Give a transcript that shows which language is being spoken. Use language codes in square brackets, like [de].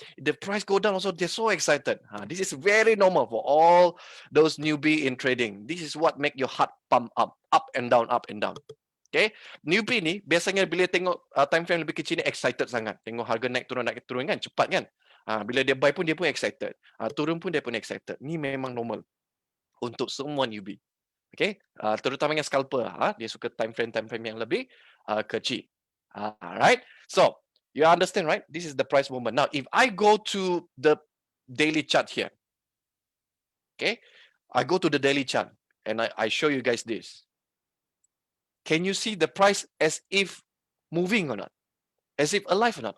[en] If the price go down also, they're so excited. This is very normal for all those newbie in trading. This is what make your heart pump up and down, up and down. [ms] Okay, newbie ni biasanya bila tengok time frame lebih kecil ni excited sangat. Tengok harga naik turun kan, cepat kan. Bila dia buy pun dia pun excited. Turun pun dia pun excited. Ni memang normal untuk semua newbie. Okay, terutamanya scalper, dia suka time frame yang lebih kecil. [en] Alright, so you understand, right? This is the price movement. Now, if I go to the daily chart here, okay, I go to the daily chart and I show you guys this. Can you see the price as if moving or not? As if alive or not?